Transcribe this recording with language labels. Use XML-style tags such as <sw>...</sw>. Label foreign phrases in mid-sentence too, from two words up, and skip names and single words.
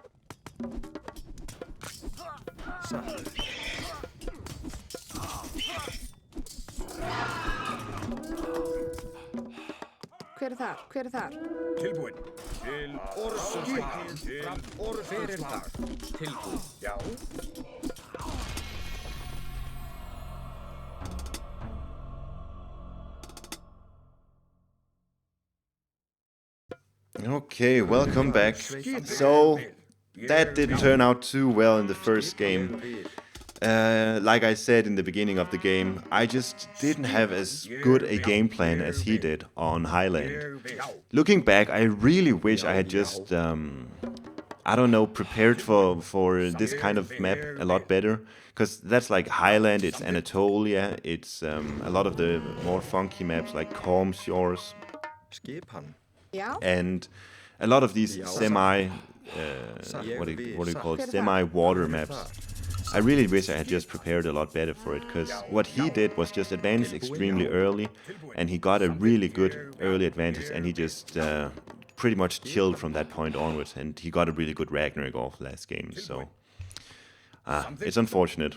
<is>Satt. Hver er þar? Hver er þar? Tilbúin. Til forustuslag. Til Hver er þar? forustuslag. Tilbúin. Já.</is> <en>Okay, welcome back. So, that didn't turn out too well in the first game. Like I said in the beginning of the game, I just didn't have as good a game plan as he did on Highland. Looking back, I really wish I had just, I don't know, prepared for this kind of map a lot better. Because that's like Highland, it's Anatolia, it's a lot of the more funky maps like Calm Shores.</en> <is>Skipan. Já.</is> <en>And a lot of these semi, what do you call it, semi-water maps. I really wish I had just prepared a lot better for it, because what he did was just advance extremely early, and he got a really good early advantage, and he just pretty much chilled from that point onwards, and he got a really good Ragnarok off last game, so it's unfortunate.</en>